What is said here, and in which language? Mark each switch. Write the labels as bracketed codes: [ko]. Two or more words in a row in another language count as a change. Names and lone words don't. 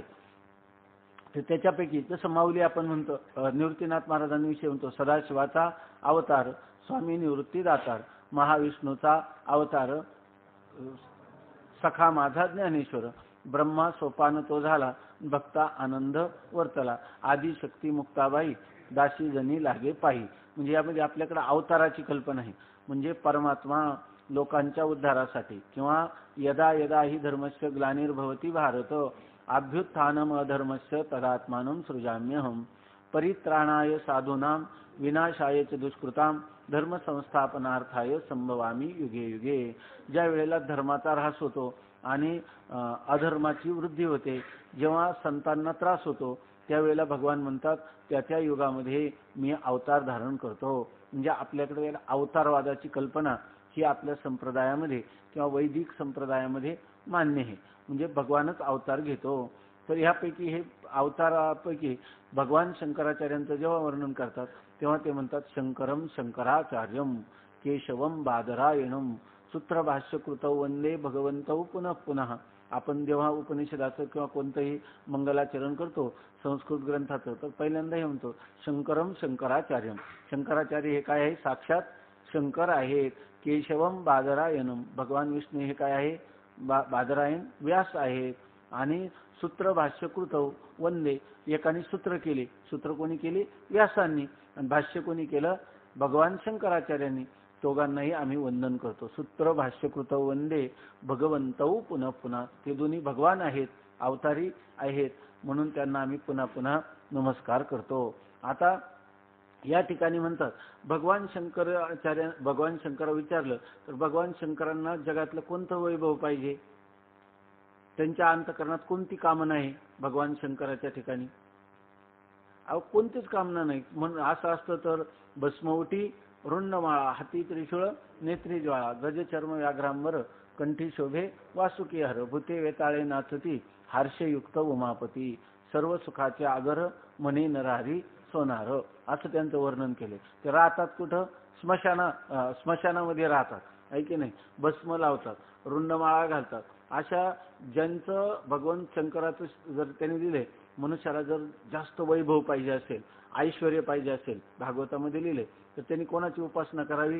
[mr] तर त्याच्यापैकी जसं माऊली आपण म्हणतो, निवृत्तीनाथ महाराजांविषयी म्हणतो, सदाशिवाचा अवतार स्वामी निवृत्ती दातार, महाविष्णूचा अवतार सखा माझा ज्ञानेश्वर, ब्रह्मा सोपान तो झाला भक्ता आनंद वर्तला, आदी शक्ती मुक्ताबाई दासी जनी लागे पाही. म्हणजे यामध्ये आपल्याकडे अवताराची कल्पना आहे. म्हणजे परमात्मा लोकांच्या उद्धारासाठी किंवा [sa] यदा यदा ही धर्मस्य ग्लानिर्भवती भारत अभ्युत्थानम अधर्मस्य तदात्मानं सृजाम्यहम परित्राणाय साधूनां विनाशाय च दुष्कृतां धर्म संस्थापनार्थाय संभवामी युगे युगे. [mr] ज्या वेळेला धर्माचा ऱ्हास होतो आणि अधर्माची वृद्धी होते, जेव्हा संतांना त्रास होतो त्यावेळेला भगवान म्हणतात त्या त्या युगामध्ये मी अवतार धारण करतो. म्हणजे आपल्याकडे अवतारवादाची कल्पना ही आपल्या संप्रदायामध्ये किंवा वैदिक संप्रदायामध्ये मान्य आहे. म्हणजे भगवानच अवतार घेतो. तर ह्यापैकी हे अवतारापैकी भगवान शंकराचार्यांचं जेव्हा वर्णन करतात तेव्हा ते म्हणतात [sa] शंकरम शंकराचार्यम केशवम बादरायणम सूत्रभाष्यकृतौ वंदे भगवंतौ पुनः पुनः. [mr] आपण जेव्हा उपनिषदाचं किंवा कोणतंही मंगलाचरण करतो संस्कृत ग्रंथाचं, तर पहिल्यांदा हे म्हणतो [sa] शंकरम शंकराचार्यम. [mr] शंकराचार्य हे काय आहे? साक्षात शंकर आहेत. [sa] केशवम बादरायणम, [mr] भगवान विष्णू हे काय आहे? बादरायण व्यास आहेत. आणि [sa] सूत्र भाष्यकृतौ वंदे, [mr] एकाने सूत्र केले, सूत्र कोणी केली? व्यासांनी, आणि भाष्य कोणी केलं? भगवान शंकराचार्यांनी. दोघांनाही आम्ही वंदन करतो. [sa] सूत्र भाष्यकृतौ वंदे भगवंतौ पुनः पुनः. [mr] ते दोन्ही भगवान आहेत, अवतारी आहेत, म्हणून त्यांना आम्ही पुन्हा पुन्हा नमस्कार करतो. आता या ठिकाणी म्हणतात भगवान शंकर विचारलं तर भगवान शंकरांना जगातलं कोणतं वैभव पाहिजे? त्यांच्या अंतःकरणात कोणती कामना आहे भगवान शंकराच्या ठिकाणी? कोणतीच कामना नाही. म्हणून असं असतं तर भस्मवटी रुंडमाळा हाती त्रिशूळ नेत्री ज्वाळा गजचर्म व्याघ्रांबर कंठी शोभे वासुकी हर भूते वेताळे नाचती हार्षयुक्त उमापती सर्व सुखाचे आगर मने नरहरी सोनार. असं त्यांचं वर्णन केले. ते राहतात कुठं? स्मशानामध्ये राहतात, आहे की नाही? भस्म लावतात, रुंडमाळा घालतात. अशा ज्यांचं भगवान शंकराचं जर त्यांनी दिले, मनुष्याला जर जास्त वैभव पाहिजे असेल, ऐश्वर्य पाहिजे असेल, भागवतामध्ये लिहिले, तर त्यांनी कोणाची उपासना करावी?